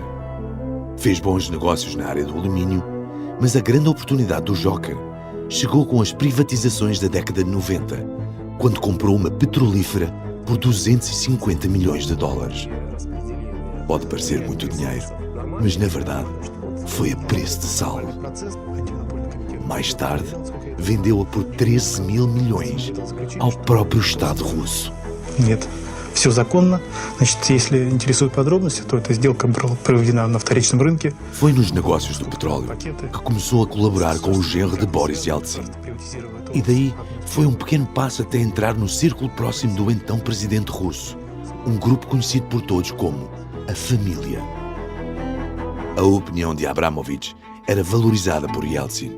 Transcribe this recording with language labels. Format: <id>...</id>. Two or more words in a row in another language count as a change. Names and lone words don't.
<pt>Fez bons negócios na área do alumínio, mas a grande oportunidade do Joker chegou com as privatizações da década de 90, quando comprou uma petrolífera por 250 milhões de dólares. Pode parecer muito dinheiro, mas na verdade foi a preço de sal. Mais tarde, vendeu-a por 13 mil milhões ao próprio Estado russo.</pt> <ru>Нет, все законно. Значит, если интересуют подробности, то эта сделка была проведена на вторичном рынке.</ru> <pt>Foi nos negócios do petróleo que começou a colaborar com o genro de Boris Yeltsin. E daí foi um pequeno passo até entrar no círculo próximo do então presidente russo, um grupo conhecido por todos como a família. A opinião de Abramovich era valorizada por Yeltsin.</pt>